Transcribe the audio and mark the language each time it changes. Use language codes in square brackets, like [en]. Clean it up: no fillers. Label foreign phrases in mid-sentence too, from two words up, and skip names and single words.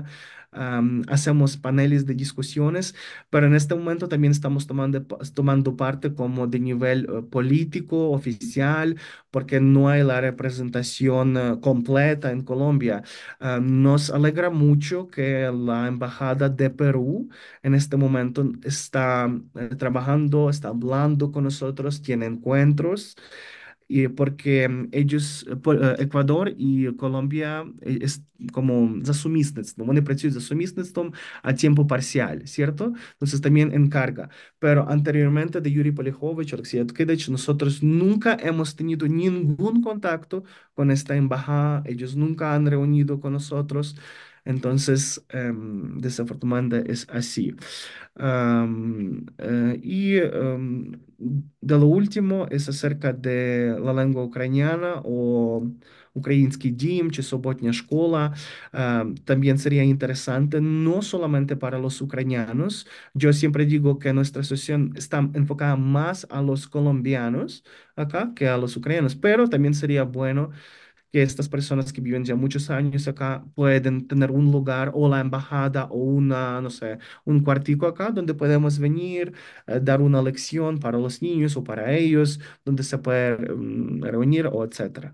[es] Hacemos paneles de discusiones, pero en este momento también estamos tomando parte como de nivel político, oficial, porque no hay la representación completa en Colombia. Nos alegra mucho que la Embajada de Perú en este momento está trabajando, está hablando con nosotros, tiene encuentros. Y porque [uk] Еквадор і Колумбія como за сумісництвом. Вони працюють за сумісництвом [es] a tiempo parcial, ¿cierto? Entonces también encarga. Pero anteriormente de Yuri Polijovich, Alexei Tkidich, nosotros nunca hemos tenido ningún contacto con esta embajada. Ellos nunca han reunido con nosotros. Entonces, desafortunadamente es así. De lo último es acerca de la lengua ucraniana o [uk] Український дім чи суботня школа. [es] También sería interesante, no solamente para los ucranianos. Yo siempre digo que nuestra asociación está enfocada más a los colombianos acá que a los ucranianos, pero también sería bueno que estas personas que viven ya muchos años acá pueden tener un lugar o la embajada o una, no sé, un cuartico acá donde podemos venir, dar una lección para los niños o para ellos, donde se puede reunir o etcétera.